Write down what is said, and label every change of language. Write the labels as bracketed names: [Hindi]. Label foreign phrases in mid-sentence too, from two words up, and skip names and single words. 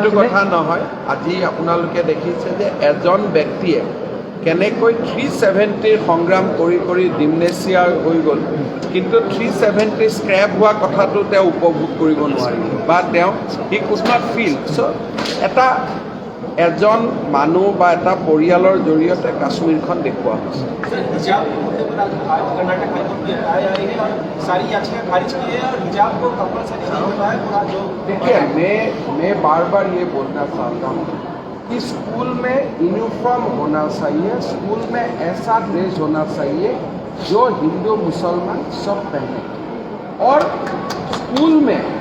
[Assamese] এইটো কথা নহয় আজি আপোনালোকে দেখিছে যে এজন ব্যক্তিয়ে কেনেকৈ 370 সংগ্ৰাম কৰি কৰি ডিমনেচিয়া হৈ গ'ল কিন্তু 370 স্ক্ৰেপ হোৱা কথাটো তেওঁ উপভোগ কৰিব নোৱাৰিল বা তেওঁ [English] he could not feel so' [Assamese] এজন মানুহ বা এটা পৰিয়ালৰ জৰিয়তে কাশ্মীৰখন দেখুওৱা হৈছে [Hindi] देखिए मैं बार बार ये बोलना चाहता हूँ कि स्कूल में यूनिफॉर्म होना चाहिए स्कूल में ऐसा ड्रेस होना चाहिए जो हिंदू मुसलमान सब पहने और स्कूल में